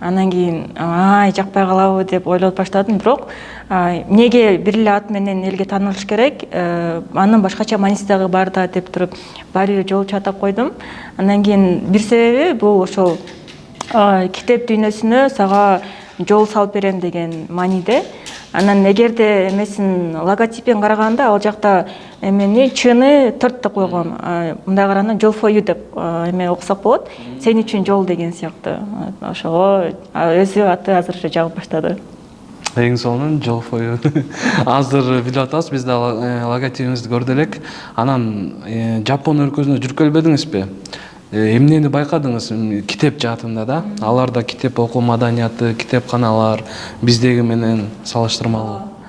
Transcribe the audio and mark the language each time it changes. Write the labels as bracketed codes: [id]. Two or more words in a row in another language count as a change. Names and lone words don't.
[ky] Анан кийин ай жакпай калабы деп ойлоп баштадым, бирок эмнеге бир эле ат менен элге таанылыш керек, анын башкача мааниси дагы бар да деп туруп баары бир жол чатап койдум. Андан кийин бир себеби бул ошол китеп дүйнөсүнө сага жол салып берем деген мааниде. Анан эгерде эмесин логотипин караганда ал жакта эмени чыны 4 деп койгон. Мындай караганда жол [en] for you [ky] деп эме окусак болот. Сен үчүн жол деген сыяктуу. Ошого өзү аты азыр уже жагып баштады. Эң сонун жол [en] for you. [ky] Азыр билип атабыз, биз да логотипибизди көрдү элек. Анан Жапон өлкөсүндө жүрүп келбедиңизби? Эмнени байкадыңыз китеп жаатында да? Аларда китеп окуу маданияты, китепканалар биздеги менен салыштырмалуу.